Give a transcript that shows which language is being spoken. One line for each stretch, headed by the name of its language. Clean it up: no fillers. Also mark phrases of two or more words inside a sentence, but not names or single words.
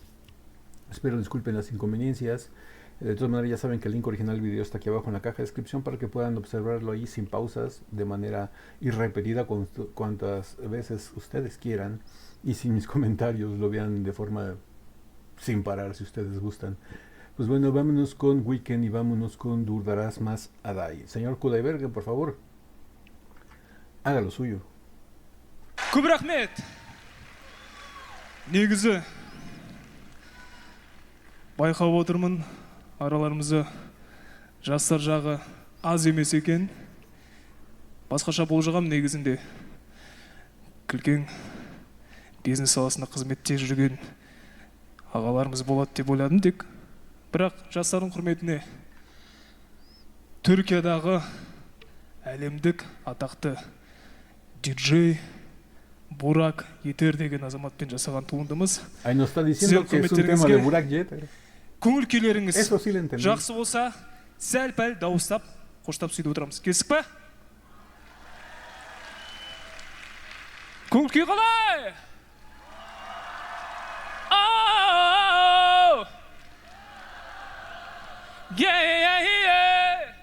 Spanish: Espero disculpen las inconveniencias. De todas maneras, ya saben que el link original del video está aquí abajo en la caja de descripción para que puedan observarlo ahí sin pausas, de manera irrepetida cuantas veces ustedes quieran, y si mis comentarios lo vean de forma sin parar si ustedes gustan. Pues bueno, vámonos con Weekend y vámonos con Durdaras Más Aday. Señor Kudaibergen, por favor, haga lo suyo.
Kazakh: Көп рахмет. Негізі байқап отырмын, араларымызда жастар жағы аз емес екен. Басқаша болжағам, негізінде күлкен бизнес саласында қызметте жүрген ағаларымыз болады деп ойладым тек. Бірақ жастардың құрметіне Түркиядағы әлемдік атақты диджей Burak Yeter деген азаматпен жасаған туындымыз.
Spanish: Ahí nos está diciendo que es un tema de Burak Yeter.
Kazakh: Көңіл күйлеріңіз
Spanish: Eso sí le entendí.
Kazakh: жақсы болса, сәл-пәл дауыстап, қоштап сөйтіп отырамыз. Келістік па? Көңіл күй қалай? Ау!
English: Yeah, yeah, yeah.